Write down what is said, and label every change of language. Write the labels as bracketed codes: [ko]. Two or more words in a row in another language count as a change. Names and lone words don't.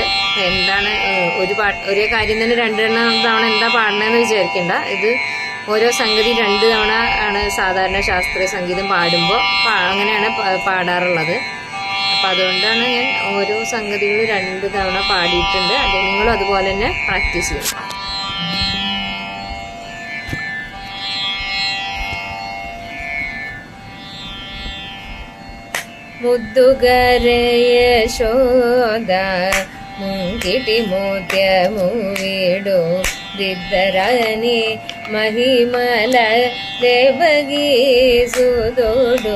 [ml] എന്താണ് ഒരേ കാര്യം തന്നെ രണ്ട് തവണ എന്താ പാടണമെന്ന് വിചാരിക്കണ്ട. ഇത് ഓരോ സംഗതി 2 തവണ ആണ് സാധാരണ ശാസ്ത്രീയ സംഗീതം പാടുമ്പോൾ അങ്ങനെയാണ് പാടാറുള്ളത്. അപ്പോൾ അതുകൊണ്ടാണ് ഞാൻ ഓരോ സംഗതികളും 2 തവണ പാടിയിട്ടുണ്ട്. അത് നിങ്ങളും അതുപോലെ തന്നെ പ്രാക്ടീസ് ചെയ്യും. [te] ముద్దుగరే యశోద ముంగిటి మోత్యము వీడు దిద్దరని మహిమల దేవగీ సుదుడు.